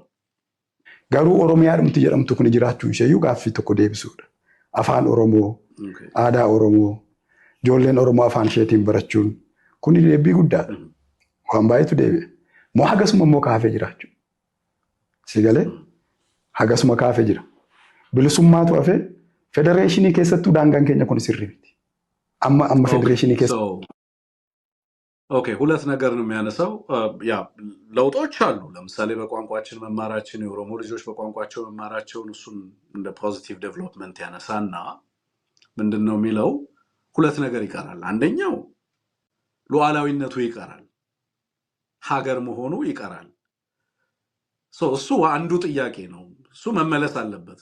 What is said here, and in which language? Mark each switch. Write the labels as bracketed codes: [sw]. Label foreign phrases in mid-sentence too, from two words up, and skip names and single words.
[om] garuu oromiyaadhumti jedhamtu kun jiraachuun isheeyyuu gaaffii tokko deebisuudha. Afaan Oromoo, aadaa Oromoo, ijoolleen Oromoo afaan isheetiin barachuun kun deebii guddaadha. Waan baay'eetu deebi'a. Moo hagasuma immoo kaafee jiraachuu. Si galee hagasuma kaafee jira. Bilisummaatu hafee federeeshinii keessattuu daangaan keenya kun sirrii miti. Amma federeeshinii keessatti. [am] ኦኬ፣ ሁለት ነገር ነው የሚያነሳው። ያ ለውጦች አሉ። ለምሳሌ በቋንቋችን መማራችን፣ የኦሮሞ ልጆች በቋንቋቸው መማራቸውን እሱን እንደ [en] positive development [am] ያነሳና ምንድነው የሚለው? ሁለት ነገር ይቀራል። አንደኛው ሉዓላዊነቱ ይቀራል፣ ሀገር መሆኑ ይቀራል። እሱ አንዱ ጥያቄ ነው። እሱ መመለስ አለበት።